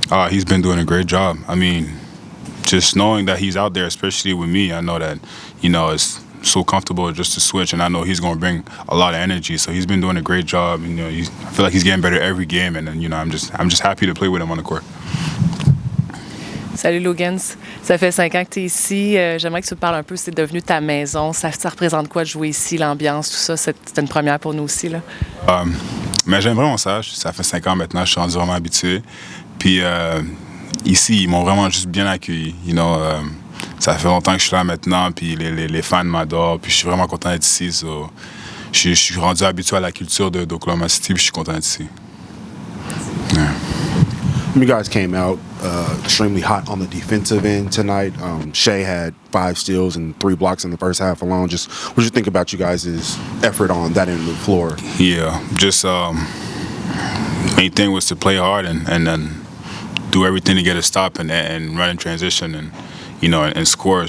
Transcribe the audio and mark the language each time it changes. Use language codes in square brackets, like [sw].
[en] He's been doing a great job. I mean, just knowing that he's out there, especially with me, I know that, it's so comfortable just to switch, and I know he's going to bring a lot of energy. So he's been doing a great job. And, I feel like he's getting better every game, and I'm just happy to play with him on the court. [fr] Salut Logans, ça fait 5 ans que tu es ici. J'aimerais que tu me parles un peu, c'est devenu ta maison. Ça représente quoi de jouer ici, l'ambiance, tout ça? C'était une première pour nous aussi, là. Mais j'aime vraiment ça. Ça fait 5 ans maintenant, je suis rendu vraiment habitué. Puis ici, ils m'ont vraiment juste bien accueilli. Ça fait longtemps que je suis là maintenant, puis les fans m'adorent, puis je suis vraiment content d'être ici. So, je suis rendu habitué à la culture d'Oklahoma City, puis je suis content d'être ici. [en] Yeah. You guys came out extremely hot on the defensive end tonight. Shai had 5 steals and 3 blocks in the first half alone. Just what did you think about you guys' effort on that end of the floor? Yeah, just main thing was to play hard and then do everything to get a stop and run in transition and score.